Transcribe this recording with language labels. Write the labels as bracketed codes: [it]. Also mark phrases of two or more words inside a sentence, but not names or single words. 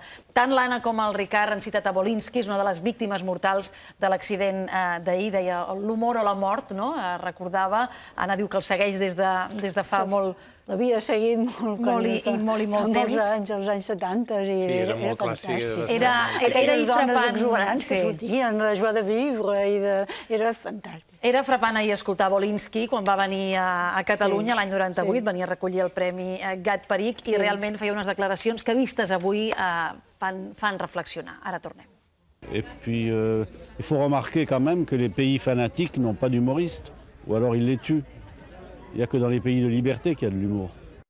[ca] Tant l'Anna com el Ricard han citat a Wolinski, és una de les víctimes mortals de l'accident d'ahir, deia l'humor o la mort, no? Recordava, Anna diu que el segueix des de fa molt... L'havia seguit molt temps. Als anys 70. Sí, era molt clàssic. Era dones exuberants que sortien, [fr] la joie de vivre, [ca] era fantàstic. Era frapant ahir escoltar Wolinski quan va venir a Catalunya l'any 98, venia a recollir el Premi Gat Peric i realment feia unes declaracions que vistes avui fan reflexionar. Ara tornem. [fr] Et puis, il faut remarquer quand même que les pays fanatiques n'ont pas d'humoristes, ou alors ils les tuent. Il n'y a que dans les pays de liberté qu'il y a de l'humour.